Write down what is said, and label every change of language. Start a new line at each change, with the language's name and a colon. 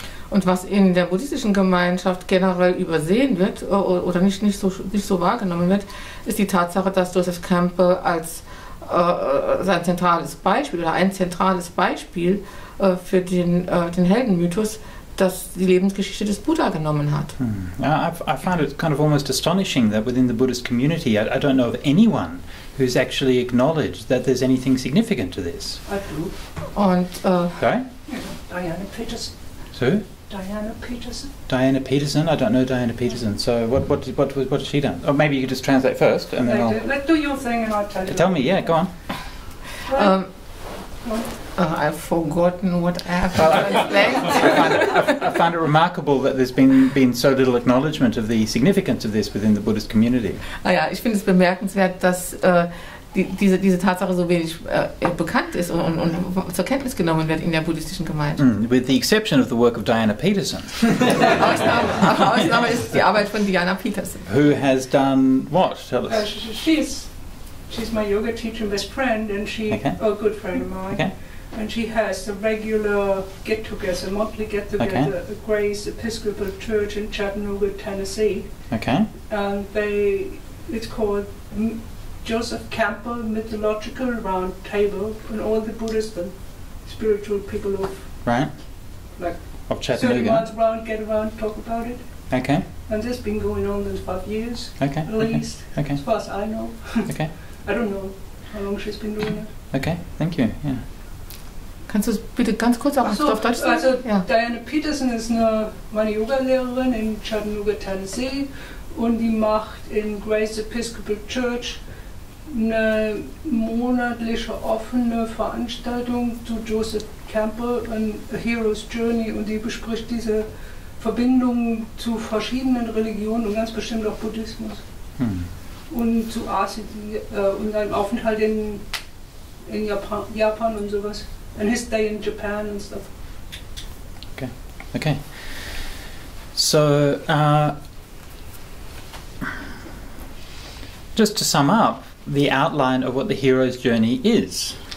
German: Und was in der buddhistischen Gemeinschaft generell übersehen wird oder nicht so wahrgenommen wird, ist die Tatsache, dass Joseph Campbell als ein zentrales Beispiel für den Heldenmythos die Lebensgeschichte des Buddha genommen hat.
English: I find it kind of almost astonishing that within the Buddhist community, I don't know of anyone who's actually acknowledged that there's anything significant to this. I do.
German: Und
English: Sorry? Diana Peterson. So? Diana Peterson. Diana Peterson? I don't know Diana Peterson. So what has she done? Or maybe you could just translate first and then Let's do your thing and I'll tell you. Tell me, yeah, go on. I've forgotten what I have to translate. I find it remarkable that there's been so little acknowledgement of the significance of this within the Buddhist community.
German: Ja, ich finde es bemerkenswert, dass diese Tatsache so wenig bekannt ist und zur Kenntnis genommen wird in der buddhistischen Gemeinschaft.
English: With the exception of the work of Diana Peterson.
German: Ausnahme ist die Arbeit von Diana Peterson.
English: Who has done what? Tell us. She's my yoga teacher and best friend, and a good friend of mine. Okay. And she has a regular get-together, monthly get-together at Grace Episcopal Church in Chattanooga, Tennessee. Okay. And it's called Joseph Campbell Mythological Round Table, and all the Buddhist and spiritual people of Chattanooga. 30 months get around, talk about it. Okay. And this has been going on for 5 years, at least, Okay. as far as I know. Okay. I don't know how long she's been doing it. Okay, thank you. Yeah.
German: Kannst du es bitte ganz kurz auch auf Deutsch sagen? Also Ja. Diana Peterson ist meine Yoga-Lehrerin in Chattanooga, Tennessee, und die macht in Grace Episcopal Church eine monatliche offene Veranstaltung zu Joseph Campbell, A Hero's Journey, und die bespricht diese Verbindung zu verschiedenen Religionen und ganz bestimmt auch Buddhismus. Und zu Asien und einem Aufenthalt in Japan und sowas.
English: And his stay in Japan and stuff. Okay. So, just to sum up, the outline of what the hero's journey is.